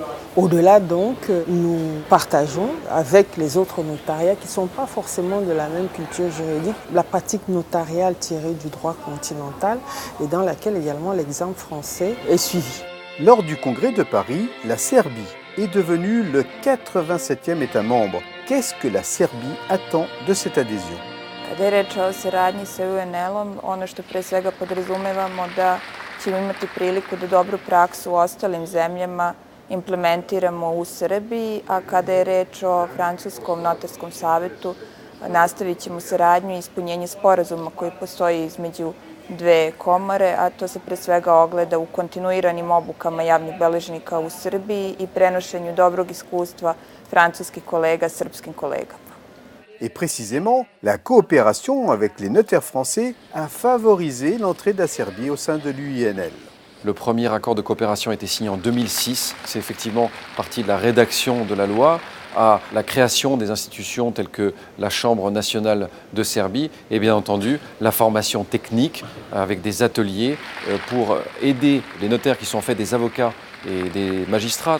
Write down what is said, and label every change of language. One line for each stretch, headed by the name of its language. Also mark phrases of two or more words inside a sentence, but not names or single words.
French: Au-delà donc, nous partageons avec les autres notariats qui ne sont pas forcément de la même culture juridique, la pratique notariale tirée du droit continental et dans laquelle également l'exemple français est suivi. Lors du congrès de Paris, la Serbie est devenue le 87e État membre. Qu'est-ce que la Serbie attend de cette adhésion ?
Serbian: Kada je reč o saradnji sa UNL-om, ono što pre svega podrazumevamo da ćemo imati priliku da dobru praksu u ostalim zemljama implementiramo u Srbiji, a kada je reč o Francuskom notarskom savetu, nastavit ćemo saradnju i ispunjenje sporazuma koji postoji između dve komore, a to se pre svega ogleda u kontinuiranim obukama javnih beležnika u Srbiji i prenošenju dobrog iskustva francuskih kolega srpskim kolegama.
French: Et précisément, la coopération avec les notaires français a favorisé l'entrée de la Serbie au sein de l'UINL. Le premier accord de coopération a été signé en 2006. C'est effectivement parti de la rédaction de la loi à la création des institutions telles que la Chambre nationale de Serbie et bien entendu la formation technique avec des ateliers pour aider les notaires qui sont en fait des avocats et des magistrats.